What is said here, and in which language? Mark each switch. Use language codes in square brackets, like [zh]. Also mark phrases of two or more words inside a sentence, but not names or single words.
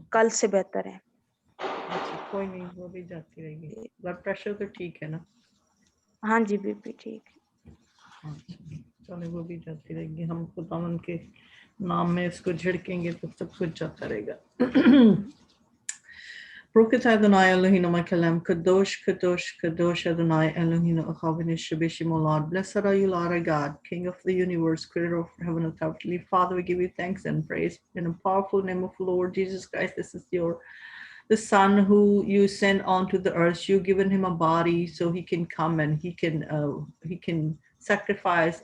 [hi] कल से बेहतर है। अच्छा, कोई नहीं, वो भी जाती रहेगी। [en] blood pressure [hi] तो ठीक है ना? हाँ जी, बीपी ठीक है। अच्छा, चलो वो भी जाती रहेगी। हम खुदा उनके नाम में इसको झिड़केंगे तो सब कुछ जाता रहेगा। Baruch Adonai Eloheinu Makelem, Kadosh, Kadosh, Kadosh Adonai Eloheinu Achavinu Shabishim, [en] O Lord. Blessed are you, Lord our God, King of the universe, creator of heaven and earth. Father, we give you thanks and praise in the powerful name of Lord Jesus Christ. This is the Son who you sent onto the earth. You've given him a body so he can come and he can sacrifice.